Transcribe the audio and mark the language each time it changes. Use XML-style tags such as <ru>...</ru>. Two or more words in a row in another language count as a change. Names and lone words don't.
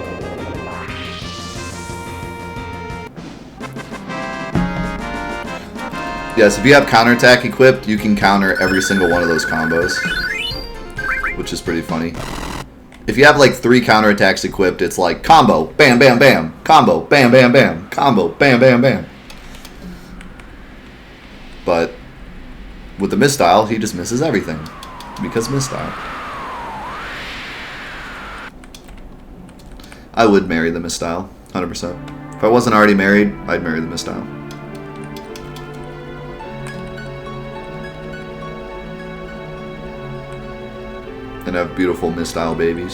<en>Yes, if you have counterattack equipped, you can counter every single one of those combos, which is pretty funny. If you have like 3 counterattacks equipped, it's like combo, bam, bam, bam, combo, bam, bam, bam, combo, bam, bam, bam. But with the Mistile, he just misses everything because Mistile. I would marry the Mistile, 100%. If I wasn't already married, I'd marry the Mistile. And have beautiful Mistile babies.</en>